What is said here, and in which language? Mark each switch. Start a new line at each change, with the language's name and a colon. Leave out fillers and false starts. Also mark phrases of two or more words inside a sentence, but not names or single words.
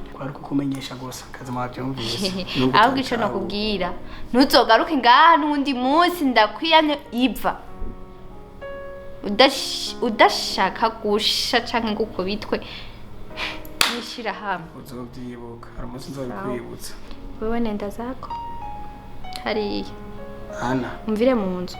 Rundi: kwari kukumenyesha gusa kazi mwabyumvise. Ahubwo ico nakubwira ntuzogaruke ngaha n'undi munsi ndakwiyane iva udashaka gusha canke gukubitwe nishira hamwe uzobyibuka hari umunsi nzobikwibutsa.
Swahili: Wewe nenda zako hariya
Rundi: Ana umvire mu nzu